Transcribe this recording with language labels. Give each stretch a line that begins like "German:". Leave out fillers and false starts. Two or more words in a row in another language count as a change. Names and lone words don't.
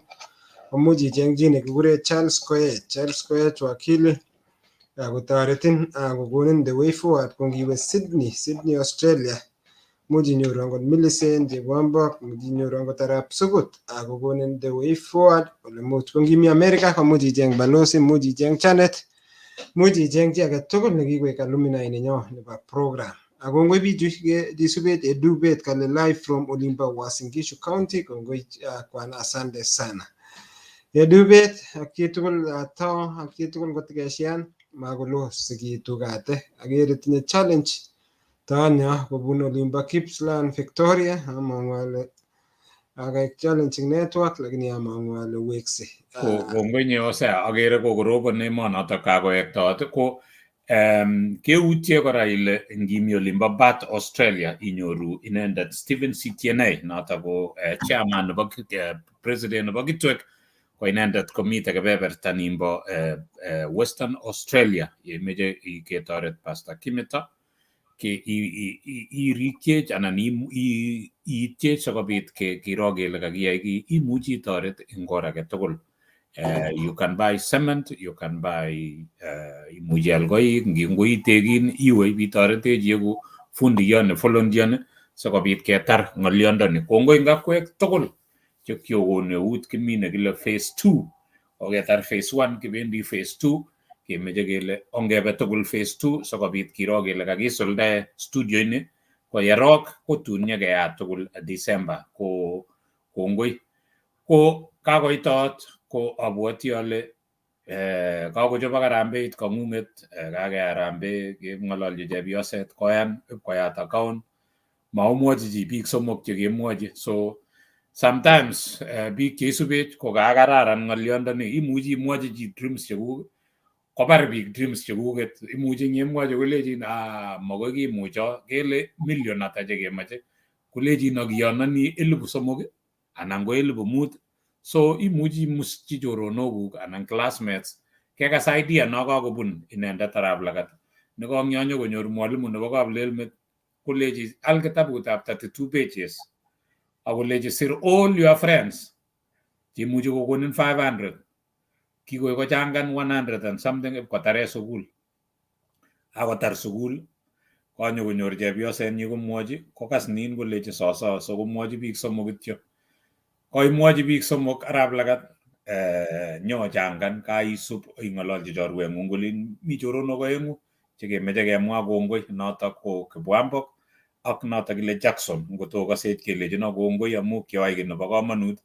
Kalenjin: komuji ichengji nekikure Charles Koech wakili kotoretin kokonin
English: the way forward
Kalenjin: kongiwe Sydney Australia muji nyoru angot Millicent Chepwambok muji nyoru angot Arap Sukut kokonin
English: the way forward
Kalenjin: ole much kongimi America komuji icheng balozi muji icheng Janet muji icheng chi age tugul nekikoek alumni nenyo nebo program akongoi bichu disubet edubet kale live from Olimba Uasin Gishu County kongoi kwan
Swahili: asante sana
Kalenjin: edubet akitugul atao akitugul kotikeshian makolos sikitugate akere tinye challenge Tanya kobun olimbo Gippsland Victoria, amang'u ale akaek
English: challenging network
Kalenjin: lakini amang'u ale wekse. Kongoi nyo Osea, agere kokorobon emonotok kakoektot ko keutie kora ile ngimi olimbo Bath Australia inyoru inendet Stephen Sitienei notok ko chairman nebo president nebo Kitwek ko inendet komite kebeberta nimbo Western Australia yemeche ketoret Pastor Kimeto irikyech anan iityech sikobit kiro kele kakiyai ki imuchi itoret eng or age tugul.
English: You can buy cement, you can buy
Kalenjin: imuchi al koik, ngoitekin iwe ibitoretech yeku fundiyot ne volunteer sikobit ketar ng'olyondoni. Kongoi ngakwek tugul chekyokon eut kimi nekile phase 2 oketar phase 1 kibendi phase 2 kemeche kele ongebe tugul phase 2 sikobit kiro kele kakisuldae studio ini ko yerok kotun nyekeyat tugul December. Ko kongoi ko kakoitot ko abwoti ale kakochobok harambeit kang'ung'et kakeyai harambee keng'ololji chepyoset koyan ipkoyat account maumwochi chi biik somok chekemwochi. So sometimes biik cheisubech ko kakararan ng'olyondoni imuchi imwochi chi dreams chekuk kobar biik dreams chekuket. Imuchi nyemwochi kolechin makoi kimucho kele million ata chekemoche kolechin akiyononi 3,000 anan ko 5,000. So imuchi imuschi choronokuk anan classmates kekas idea no kakobun inendet Arap Lagat nekong'yonyo konyor mwalimu nebo Kaplelmet kolechi al kitabutab 32 pages akolechi
English: sir all your friends
Kalenjin: chemuchi kokonin 500 kikoi kochangan 100
English: and something
Kalenjin: ipkotare sukul. Akotar sukul konyo konyor chepyosenyi komwochi kokas nin kolechi soso so komwochi biik somok kityo. Koimwochi biik somok Arap Lagat nyo changan kaisub ing'ololchi chorweng'ung kolin mi choronok oeng'u chekemeche kemwa kongoi notok ko Kibwambok ak notok kile Jackson ngotokosech kelechino kongoi amu kyoai ki nebo komonut.